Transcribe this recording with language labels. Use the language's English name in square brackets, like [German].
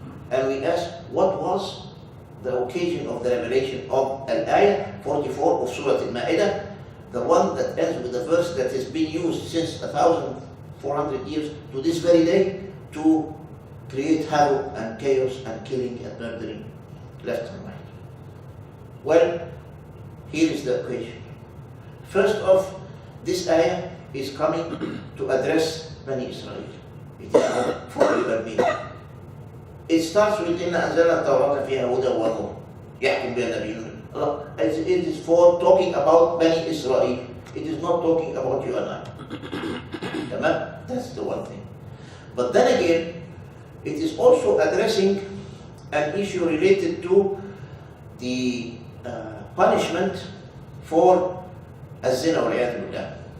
[English] And we ask, what was the occasion of the revelation of Al-Ayah 44 of Surat Al-Maeda, the one that ends with a verse that has been used since 1,400 years to this very day to create havoc and chaos and killing and murdering left and right. Well, here is the occasion. First off, this ayah is coming to address Bani Israel. It is not for everybody. It starts with [Arabic] إِنَّا أَنزَلْنَا التَّوْرَاةَ فِيهَا هُدًى وَنُورٌ يَحْكُمُ بِهَا النَّبِيُّونَ. [English] It is for talking about Bani Israel. It is not talking about you and I. That's the one thing. But then again, it is also addressing an issue related to the punishment for [Arabic] الزنا والعياذ بالله.